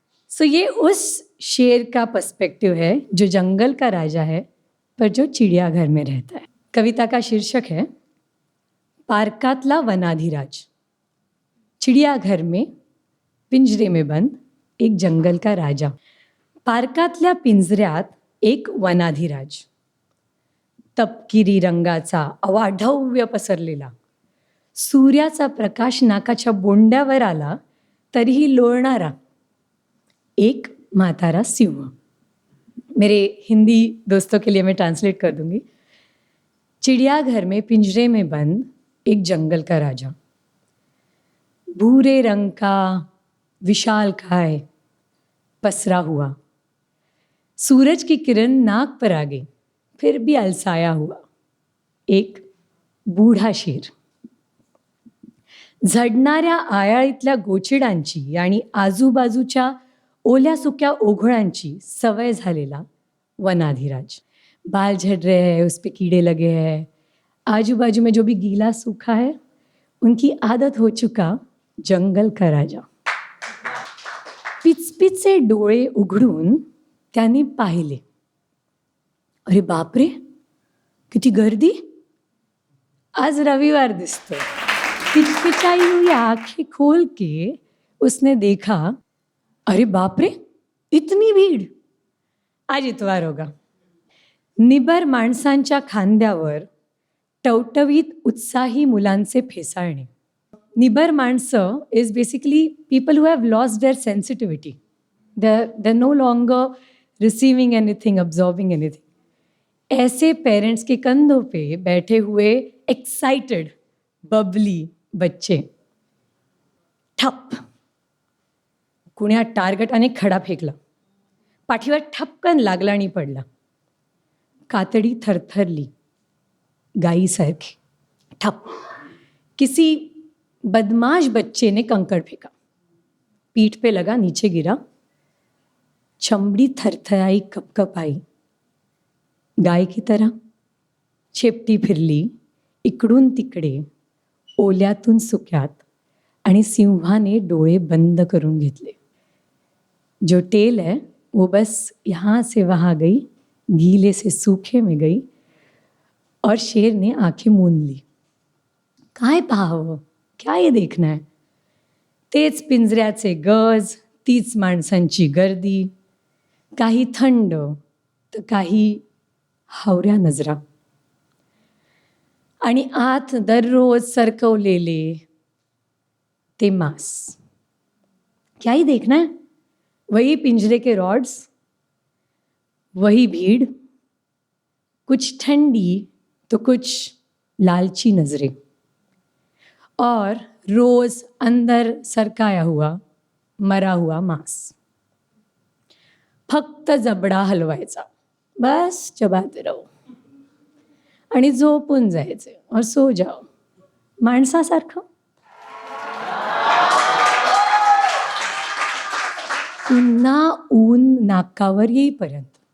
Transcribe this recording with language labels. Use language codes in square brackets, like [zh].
[hi] सो ये उस शेर का पर्सपेक्टिव है जो जंगल का राजा है पर जो चिड़ियाघर में रहता है। कविता का शीर्षक है पारकातला वनाधिराज। चिड़ियाघर में पिंजरे में बंद एक जंगल का राजा। [mr] पारकातल्या पिंजऱ्यात एक वनाधिराज, तपकिरी रंगाचा अवाढव्य पसरलेला, सूर्याचा प्रकाश नाकाच्या बोंड्यावर आला तरीही लोळणारा एक मातारा सिंह। [hi] मेरे हिंदी दोस्तों के लिए मैं ट्रांसलेट कर दूंगी। चिड़ियाघर में पिंजरे में बंद एक जंगल का राजा, भूरे रंग का विशालकाय पसरा हुआ, सूरज की किरण नाक पर आ गई फिर भी अलसाया हुआ एक बूढ़ा शेर। [mr] झडणाऱ्या आयाळीतल्या गोचिडांची आणि आजूबाजूच्या ओल्या सुक्या ओघळांची सवय झालेला वनाधिराज। [hi] बाल झड़ रहे हैं, उस पे कीड़े लगे हैं, आजू बाजू में जो भी गीला सूखा है उनकी आदत हो चुका जंगल का राजा। [mr] पिचपिचे डोळे उघडून त्यांनी पाहिले, अरे बापरे किती गर्दी, आज रविवार दिसतोय। [hi] पिचपिचाई हुई आंखें खोल के उसने देखा, अरे बाप रे इतनी भीड़, आज इतवार होगा। [mr] निबर माणसांच्या खांद्यावर टवटवीत उत्साही मुलांचे फेसाळणे। [en] निबर माणसं is basically people who have lost their sensitivity, they no longer receiving anything, absorbing anything. [hi] ऐसे पेरेंट्स के कंधों पे बैठे हुए एक्साइटेड बबली बच्चे। [mr] ठप, कुण्या टार्गेटाने खडा फेकला, पाठीवर ठपकन लागला आणि पडला। कातडी थरथरली गाईसारखी। [hi] ठप, किसी बदमाश बच्चे ने कंकड़ फेंका, पीठ पे लगा, नीचे गिरा, चमड़ी थरथराई, कपकपाई। गाय की तरह [mr] शेपटी फिरली इकडून तिकडे, ओल्यातून सुक्यात, आणि सिंहाने डोळे बंद करून घेतले। [hi] जो टेल है वो बस यहाँ से वहाँ गई, गीले से सूखे में गई, और शेर ने आंखें मूंद ली। [mr] काय पाहावं, [hi] क्या ये देखना है? [mr] तेच पिंजऱ्याचे गज, तीच माणसांची गर्दी, काही थंड तर काही हावऱ्या नजरा, आणि आत दररोज सरकवलेले ते मांस। [hi] क्या ही देखना है? वही पिंजरे के रॉड्स, वही भीड़, कुछ ठंडी तो कुछ लालची नजरें, और रोज अंदर सरकाया हुआ मरा हुआ मांस. [mr] फक्त जबडा हलवायचा, [hi] बस चबाते [mr] राहू आणि झोपून जायचे, [hi] और सो जाओ [mr] माणसासारखं. पुन्हा ऊन नाकावर येईपर्यंत.